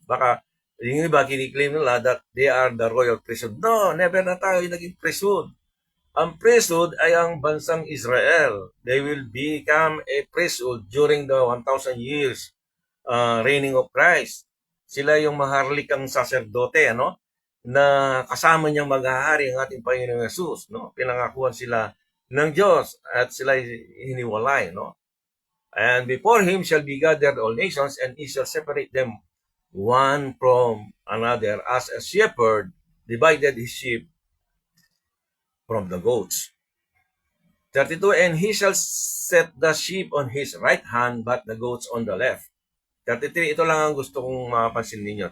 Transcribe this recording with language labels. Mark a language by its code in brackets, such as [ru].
[tl] Baka yung iba kiniklaim nila [en] that they are the royal priesthood. [tl] No, never na tayo naging priesthood. Ang priesthood ay ang bansang Israel. [en] They will become a priesthood during the 1,000 years reigning of Christ. [tl] Sila yung maharlikang saserdote, ano, na kasama niyang maghahari ang ating Panginoong Jesus, no? Pinangakuan sila ng Diyos at sila hiniwalay, no? [en] And before Him shall be gathered all nations, and He shall separate them one from another, as a shepherd divided his sheep from the goats. 32, and He shall set the sheep on His right hand, but the goats on the left. [tl] 33, ito lang ang gusto kong mapansin ninyo.